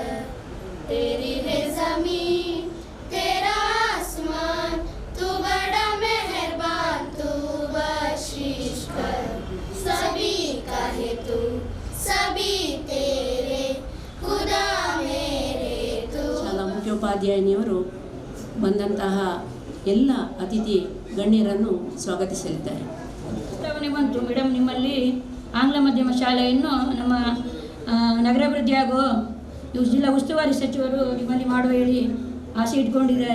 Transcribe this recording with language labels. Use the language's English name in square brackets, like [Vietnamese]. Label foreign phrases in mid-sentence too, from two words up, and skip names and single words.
[Hindi] तेरी है जमीन तेरा आसमान, तू बड़ा मेहरबान, तू बख्शिश कर, सभी का है तू सभी तेरे, खुदा मेरे तू। [Kannada] ಶಾಲಾ ಮುಖ್ಯೋಪಾಧ್ಯಾಯಿನಿಯವರು ಬಂದಂತಹ ಎಲ್ಲ ಅತಿಥಿ ಗಣ್ಯರನ್ನು ಸ್ವಾಗತಿಸಲಿದ್ದಾರೆ. ಪ್ರಸ್ತಾವನೆ ಬಂತು ಮೇಡಮ್, ನಿಮ್ಮಲ್ಲಿ ಆಂಗ್ಲ ಮಾಧ್ಯಮ ಶಾಲೆಯನ್ನು ನಮ್ಮ ನಗರಾಭಿವೃದ್ಧಿ ಹಾಗೂ ಜಿಲ್ಲಾ ಉಸ್ತುವಾರಿ ಸಚಿವರು ನಿಮ್ಮಲ್ಲಿ ಮಾಡುವ ಹೇಳಿ ಆಸೆ ಇಟ್ಕೊಂಡಿದ್ದಾರೆ.